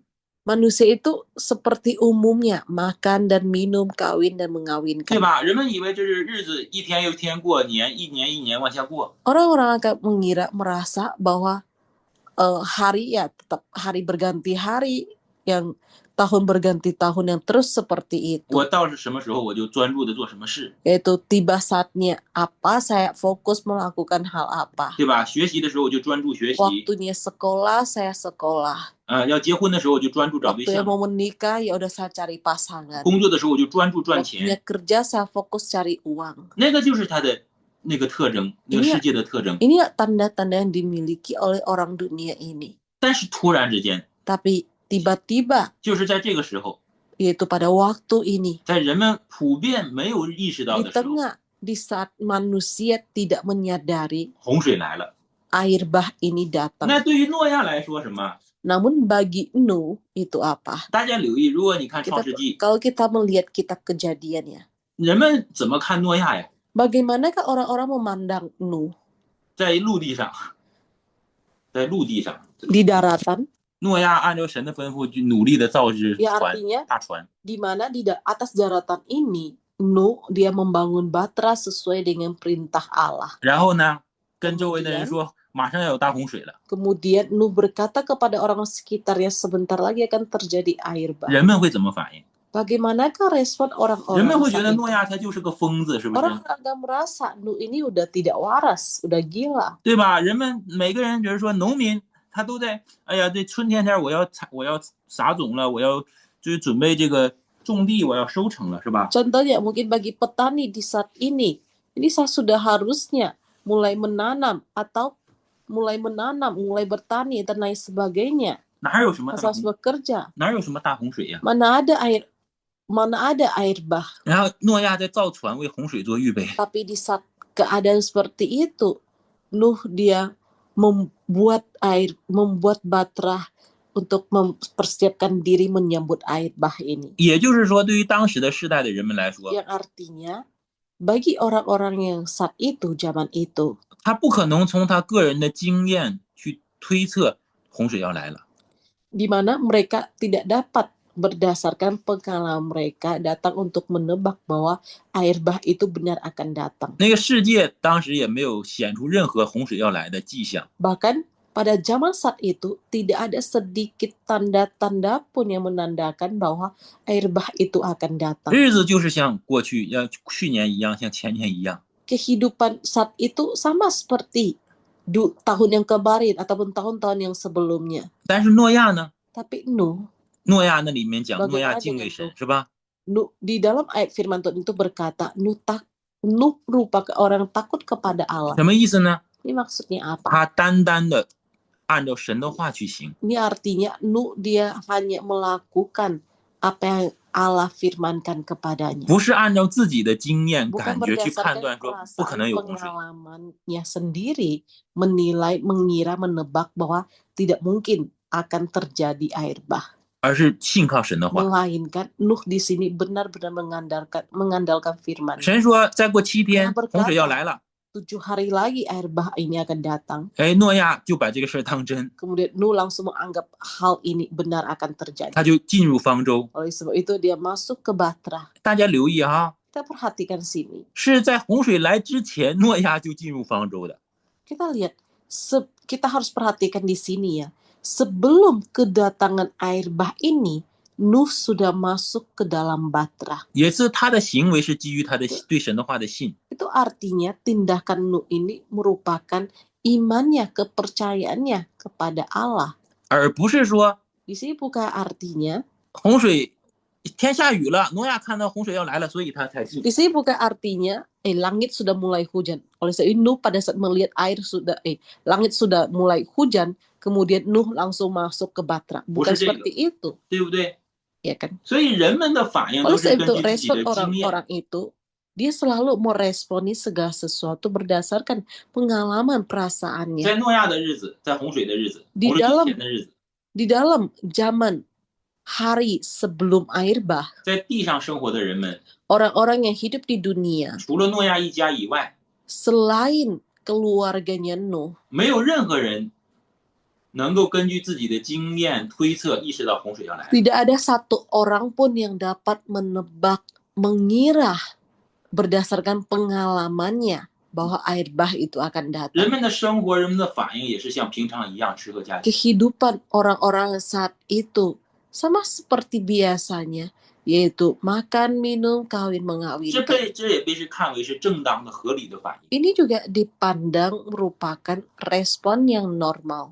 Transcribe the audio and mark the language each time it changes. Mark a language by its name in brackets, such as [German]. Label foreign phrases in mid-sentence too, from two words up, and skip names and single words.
[Indonesian] manusia itu seperti umumnya makan dan minum, kawin dan [Chinese] 对 [Indonesian] mengawinkan. [Chinese] 吧？人们以为这是日子一天又一天过，一年一年往下过。 [Indonesian] Orang-orang akan merasa bahwa hari ya tetap hari berganti hari, yang tahun berganti tahun yang terus seperti itu. [Chinese] 我到是什么时候我就专注的做什么事， [Indonesian] Yaitu tiba saatnya apa, saya fokus melakukan hal apa. [Chinese] 对吧？学习的时候我就专注学习， [Indonesian] Waktunya sekolah, saya sekolah. [Chinese] 要结婚的时候我就专注找对 [Indonesian] Waktunya [Chinese] 象， [Indonesian] mau menikah, ya udah saya cari pasangan. [Chinese] 工作的时候我就专注赚 [Indonesian] Waktunya [Chinese] 钱， [Indonesian] kerja, saya fokus cari uang. [Chinese] 那个就是他的那个特征，那个世界的特征。 [Indonesian] Inilah tanda-tanda yang dimiliki oleh orang dunia ini. [Chinese] 但是突然之间， [Indonesian] Tapi tiba-tiba, [Chinese] 就是在这个时候， [Indonesian] yaitu pada waktu ini, [Chinese] 在人们普遍没有意识到 [Indonesian] di [Chinese] 的时候， [Indonesian] tengah, di saat manusia tidak menyadari [Chinese] 洪水来了。 [Indonesian] air bah ini [Chinese] 那 [Indonesian] datang. [Chinese] 对于诺亚来说什么？ [Indonesian] Namun bagi Nuh itu apa? [Chinese] 大家留意，如果你看创世纪， [Indonesian] Kalau kita melihat kitab kejadiannya, [Chinese] 人们怎么看诺亚呀？ [Indonesian] bagaimanakah orang-orang memandang Nuh [Chinese] 在陆地上，在陆地上， [Indonesian] di daratan, [Chinese] 诺亚按照神的吩咐，就努力的造只 [Indonesian] ya [Chinese] 船 [Indonesian] artinya [Chinese] 大船。 [Indonesian] di mana atas daratan ini Nuh dia membangun batra sesuai dengan perintah Allah. [Chinese] 然后呢，跟周围的人说，马上要有大洪水了。 [Indonesian] Kemudian Nuh berkata kepada orang sekitarnya sebentar lagi akan terjadi air bah. [Chinese] 人们会怎么反应？ [Indonesian] Bagaimanakah respon [Chinese] 人们 [Indonesian] orang-orang [Chinese] 会觉 [Indonesian] saat [Chinese] 得 [Indonesian] itu? [Chinese] 诺亚他就是个疯子，是不是？ [Indonesian] Orang agak merasa Nuh ini udah tidak waras, udah gila. [Chinese] 对吧？人们每个人，比如说农民，他都在，哎呀，这春天天我要撒种了，我要就是准备这个种地，我要收成了，是吧？ [Indonesian] Contohnya mungkin bagi petani di saat ini saya sudah harusnya mulai menanam, mulai bertani dan lain sebagainya. [Chinese] 哪有什么 [Indonesian] Saya harus bekerja. [Chinese] 哪有什么大洪水呀？ [Indonesian] Mana ada air mana ada air bah. [Chinese] 然后诺亚在造船为洪水做预备。 [Indonesian] Tapi di saat keadaan seperti itu, Nuh dia membuat batrah untuk mempersiapkan diri menyambut air bah ini. [Chinese] 也就是说，对于当时的世代的人们来说， [Indonesian] Yang artinya bagi orang-orang yang saat itu, zaman itu, [Chinese] 他不可能从他个人的经验去推测洪水要来了。 [Indonesian] di mana mereka tidak dapat berdasarkan pengalaman mereka datang untuk menebak bahwa air bah itu benar akan datang. [Chinese] 那个世界当时也没有显出任何洪水要来的迹象。 [Indonesian] Bahkan pada zaman saat itu tidak ada sedikit tanda-tanda pun yang menandakan bahwa air bah itu akan datang. [Chinese] 日子就是像过去，像去年一样，像前年一样。 [Indonesian] Kehidupan saat itu sama seperti tahun yang kemarin ataupun tahun-tahun yang sebelumnya. [Chinese] 但是诺亚呢？ [Indonesian] Tapi Nuh [Chinese] 诺亚那里面讲， [Indonesian] Bagaimana [Chinese] 诺亚敬畏 [Indonesian] dengan [Chinese] 神， [Indonesian] Nuh? [Chinese] 是吧？ [Indonesian] Nuh di dalam ayat firman Tuhan itu berkata Nuh merupakan orang takut kepada Allah. [Chinese] 什么意思呢？ [Indonesian] Ini maksudnya apa? [Chinese] 他单单的按照神的话去行。 [Indonesian] Ini artinya Nuh dia hanya melakukan apa yang Allah firmankan kepadanya. [Chinese] 不是按照自己的经验 [Indonesian] Bukan [Chinese] 感觉去判 [Indonesian] berdasarkan [Chinese] 断说不可 [Indonesian] perasaan [Chinese] 能有洪水， [Indonesian] pengalamannya sendiri menilai, mengira, menebak bahwa tidak mungkin akan terjadi air bah. [Chinese] 而是信靠神的话。 [Indonesian] Melainkan Nuh di sini benar-benar mengandalkan firman. [Chinese] 神说再过7天 [Indonesian] Dia [Chinese] 洪水要 [Indonesian] berkata [Chinese] 来了， [Indonesian] 7 hari lagi air bah ini akan datang. [Chinese] 哎，诺亚就把这个事儿当真， [Indonesian] Kemudian Nuh langsung menganggap hal ini benar akan terjadi. [Chinese] 他就进入方舟。 [Indonesian] Oleh sebab itu dia masuk ke bahtera. [Chinese] 大家留意哈， [Indonesian] Kita perhatikan sini. [Chinese] 是在洪水来之前，诺亚就进入方舟的。 [Indonesian] Kita lihat, kita harus perhatikan di sini ya. Sebelum kedatangan air bah ini, Nuh sudah masuk ke dalam bahtera. [Chinese] 也是他的行为是基于他的对神的话的信。 [Indonesian] Itu artinya tindakan Nuh ini merupakan imannya, kepercayaannya kepada Allah. [Chinese] 而不是说 [Indonesian] Di sini bukan artinya, [Chinese] 洪水天下雨了，诺亚看到洪水要来了，所以他才信。 [Indonesian] di sini bukan artinya langit sudah mulai hujan. Oleh sebab itu Nuh pada saat melihat langit sudah mulai hujan, kemudian Nuh langsung masuk ke bahtera. Bukan Bukan seperti itu, [Chinese] 对不对？ [Indonesian] ya kan? [Chinese] 所以人们的反应都 [Indonesian] Oleh [Chinese] 是 [Indonesian] sebab [Chinese] 根 [Indonesian] itu [Chinese] 据自己 [Indonesian] respon [Chinese] 的经验。 [Indonesian] orang-orang itu dia selalu meresponi segala sesuatu berdasarkan pengalaman perasaannya. [Chinese] 在诺亚的日子，在洪水的日子， [Indonesian] Di [Chinese] 洪水之 [Indonesian] dalam [Chinese] 前的日子， [Indonesian] di dalam zaman hari sebelum air bah, [Chinese] 在地上生活的人们， [Indonesian] orang-orang yang hidup di dunia [Chinese] 除了诺亚一家以外， [Indonesian] selain keluarganya Nuh, [Chinese] 没有任何人能够根据自己的经验推测意识到洪水要来。 [Indonesian] tidak ada satu orang pun yang dapat menebak, mengira berdasarkan pengalamannya bahwa air bah itu akan [Chinese] 人 [Indonesian] datang. [Chinese] 们的生活，人们的反应也是像平常一样吃喝家庭。 [Indonesian] Kehidupan orang-orang saat itu sama seperti biasanya, yaitu makan, minum, kawin, [Chinese] 这 [Indonesian] mengawinkan. [Chinese] 也被是看为是正当的、合理的反应。 [Indonesian] Ini juga dipandang merupakan respon yang normal.